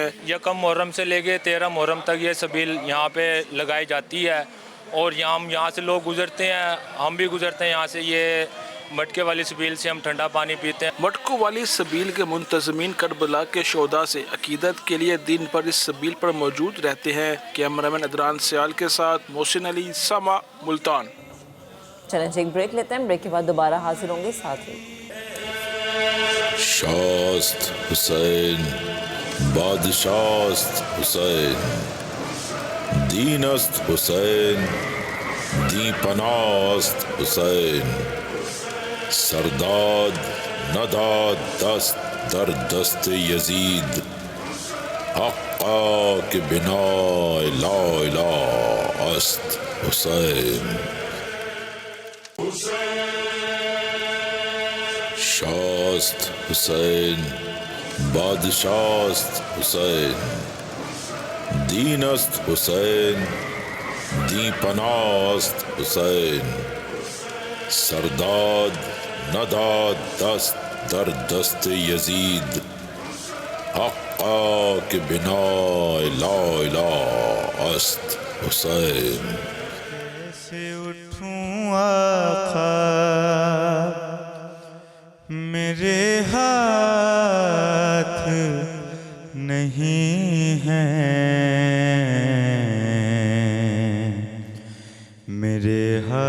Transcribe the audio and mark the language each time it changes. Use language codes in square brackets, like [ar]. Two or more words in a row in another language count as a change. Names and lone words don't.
[ur] یکم محرم سے لے کے 13 محرم تک یہ سبیل یہاں پہ لگائی جاتی ہے اور یہاں سے لوگ گزرتے ہیں، ہم بھی گزرتے ہیں یہاں سے، یہ مٹکے والی سبیل سے ہم ٹھنڈا پانی پیتے ہیں۔ مٹکوں والی سبیل کے منتظمین کربلا کے شہداء سے عقیدت کے لیے دن پر اس سبیل پر موجود رہتے ہیں۔ کیمرامین ادران سیال کے ساتھ محسن علی، سما، ملتان۔ چلیں ایک بریک لیتے ہیں، بریک کے بعد دوبارہ حاضر ہوں گے ساتھ ہی۔ [fa] شاست حسین بادشاست حسین، دین است حسین دی پناست حسین، سرداد نداد دست در دست یزید، حقا کہ بنا [ar] لا الہ [fa] است حسین۔ شاست حسین بادشاست حسین، دین است حسین دی پناست حسین، سرداد نداد دست در دست یزید، حقا کہ بنا [ar] لا الہ [fa] است حسین۔ [ur] کیسے اٹھوں آقا میرے ہاتھ نہیں ہیں، میرے